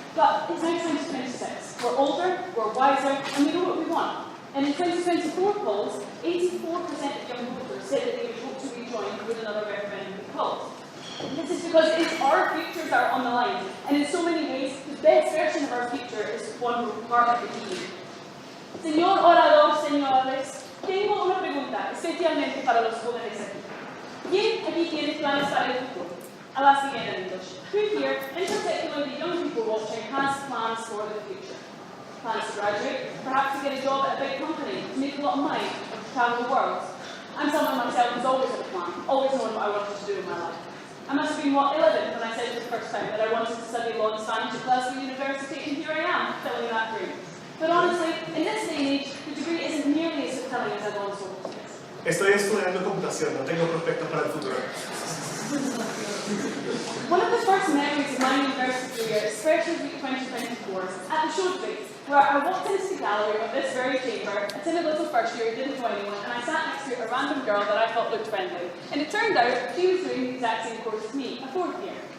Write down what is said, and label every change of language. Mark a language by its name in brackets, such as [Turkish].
[English] But it's now 2026. We're older, we're wiser, and we know what we want. And in 2024 polls, 84% of young voters said that they would vote to rejoin with another referendum be called. This is because it's our futures that are on the line, and in so many ways, the best version of our future is one where we're part of the EU. [Spanish] Señor orador, señores, tengo una pregunta, especialmente para los jóvenes aquí. ¿Quién aquí tiene planes para el futuro? [English] I'll ask again in English. Who here, in particular the young people watching, has plans for the future? Plans to graduate, perhaps to get a job at a big company, to make a lot of money, or to travel the world. I'm someone myself who's always had a plan, always known what I wanted to do in my life. I must have been, 11 when I said for the first time that I wanted to study law and Spanish at Glasgow University, and here I am, filling that dream. But honestly, in this day and age, the degree isn't nearly as fulfilling as I once hoped it is. [Spanish] Estoy estudiando computación, no tengo prospectos para el futuro. [English] One of the first memories of my university career, especially week 2024, at the show place, where I walked into the gallery of this very chamber, a timid little first year who didn't know anyone, and I sat next to a random girl that I thought looked friendly. And it turned out she was doing the exact same course as me, a fourth year.